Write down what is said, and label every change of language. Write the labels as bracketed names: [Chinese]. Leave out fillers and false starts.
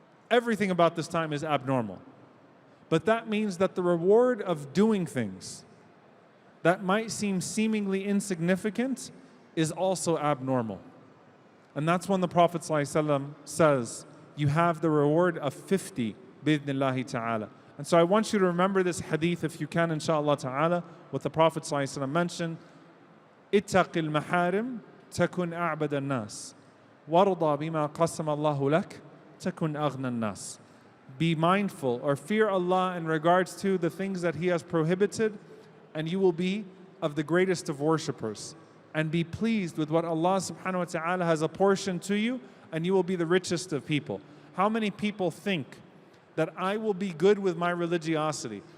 [English] Everything about this time is abnormal. But that means that the reward of doing things that might seem seemingly insignificant is also abnormal. And that's when the Prophet ﷺ says, you have the reward of 50 bidnillahi ta'ala. And so I want you to remember this hadith if you can, inshallah ta'ala, what the Prophet ﷺ mentioned. [Arabic] اتق المحارم تكن أعبد الناس وارضى بما قسم الله لك تكن أغنى الناس. [English] Be mindful or fear Allah in regards to the things that He has prohibited, and you will be of the greatest of worshippers. And be pleased with what Allah subhanahu wa ta'ala has apportioned to you, and you will be the richest of people. How many people think that I will be good with my religiosity?